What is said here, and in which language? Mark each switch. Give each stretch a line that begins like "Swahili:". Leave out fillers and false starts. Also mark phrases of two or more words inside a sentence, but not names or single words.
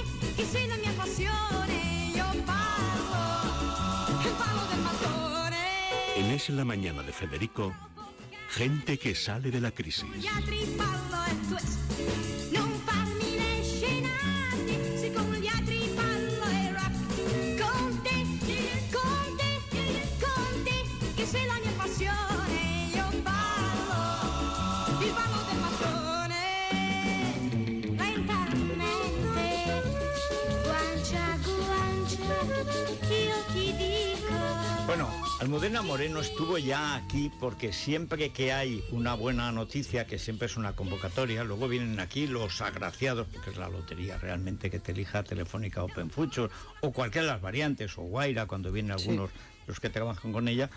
Italian: che sei la mia passione, io parlo del mattone.
Spanish: En Es la Mañana de Federico, gente que sale de la crisis.
Italian: Gli altri ballo e tu non farmi le scenate, siccome gli altri ballo e rap. Con te, che sei la mia passione, io ballo il ballo del mattone. Lentamente, guancia a guancia, io ti dico.
Spanish: Bueno, Almudena Moreno estuvo ya aquí porque siempre que hay una buena noticia, que siempre es una convocatoria, luego vienen aquí los agraciados, porque es la lotería realmente que te elija Telefónica Open Future, o cualquiera de las variantes, o Guaira, cuando vienen algunos los que trabajan con ella.